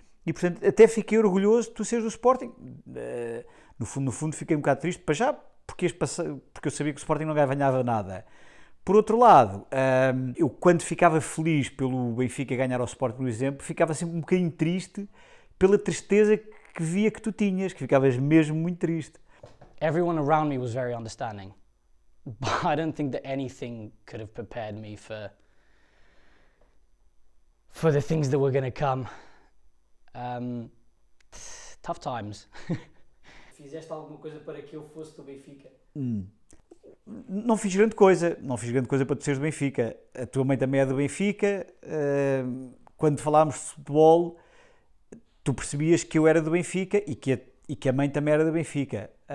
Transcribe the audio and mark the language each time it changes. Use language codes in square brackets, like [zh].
[pt] E portanto até fiquei orgulhoso de tu seres do Sporting. No fundo fiquei um bocado triste para já, porque eu sabia que o Sporting não ganhava nada. Por outro lado, eu quando ficava feliz pelo Benfica ganhar ao Sporting, por exemplo, ficava sempre um bocadinho triste pela tristeza que via que tu tinhas, que ficavas mesmo muito triste. [en] Everyone around me was very understanding, but I don't think that anything could have prepared me for the things that were going to come. Tough times. [pt] Fizeste alguma coisa para que eu fosse do Benfica? Não fiz grande coisa para tu seres do Benfica. A tua mãe também é do Benfica. Quando falámos de futebol, tu percebias que eu era do Benfica e que a mãe também era do Benfica.